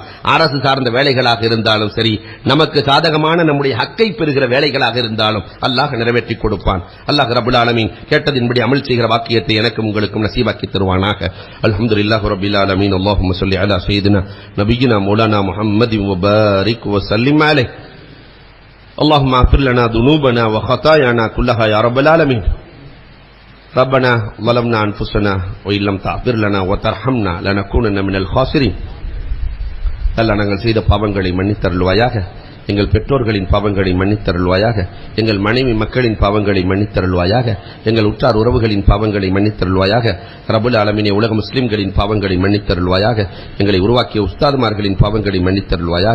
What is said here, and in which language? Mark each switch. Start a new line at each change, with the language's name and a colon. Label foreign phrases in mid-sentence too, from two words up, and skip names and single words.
Tamil: அரசு சார்ந்த வேலைகளாக இருந்தாலும் சரி, நமக்கு சாதகமான நம்முடைய ஹக்கை பெறுகிற வேலைகளாக இருந்தாலும் அல்லாஹ் நிறைவேற்றி கொடுப்பான்.
Arabic: الله رب العالمين
Tamil: கேட்டதின்படி அமல் செய்கிற வாக்கியத்தை எனக்கும் உங்களுக்கும் நசீபாக்கி தருவானாக.
Arabic: الحمد لله رب العالمين. اللهم صل على سيدنا نبينا مولانا محمد وبارك وسلم عليه. اللهم اغفر لنا ذنوبنا وخطايانا كلها يا رب العالمين. ربنا ظلمنا انفسنا وان لم تغفر لنا وترحمنا لنكونن من الخاسرين.
Tamil: அல்லாஹ் நாங்கள் செய்த பாவங்களை மன்னித்தருள்வாயாக. எங்கள் பெற்றோர்களின் பாவங்களை மன்னித்தருள்வாயாக. எங்கள் மனைவி மக்களின் பாவங்களை மன்னித்தருள்வாயாக. எங்கள் உற்றார் உறவுகளின் பாவங்களை மன்னித்தருள்வாயாக.
Arabic: رب العالمين,
Tamil: உலக முஸ்லிம்களின் பாவங்களை மன்னித்தருள்வாயாக. எங்களை உருவாக்கிய உஸ்தாதுமார்களின் பாவங்களை மன்னித்தருள்வாயாக.